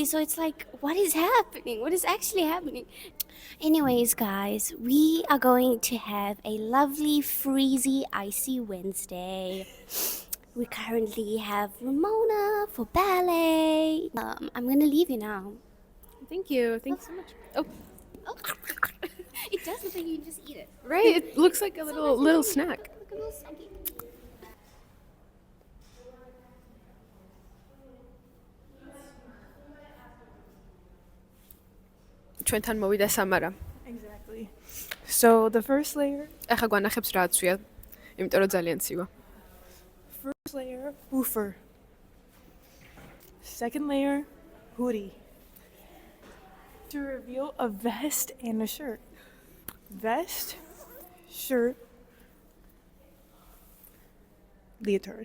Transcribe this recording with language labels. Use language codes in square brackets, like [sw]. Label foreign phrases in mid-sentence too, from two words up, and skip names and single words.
[en] So it's like, what is happening? What is actually happening? Anyways, guys, we are going to have a lovely, freezy, icy Wednesday. We currently have Ramona for ballet. I'm gonna leave you now. Thank you. Thank you so much. Oh, It does look like you can just eat it. right. It looks like a little snack. Look a little snacky. [ka] ჩვენთან მოვიდა სამარა. [en] Exactly. So the first layer, [ka] ახლა გვანახებს რა აცვია, იმიტომ რომ ძალიან ცივა. [en] woofer. Second layer, hoodie. To reveal a vest and a shirt. Vest, shirt, leotard,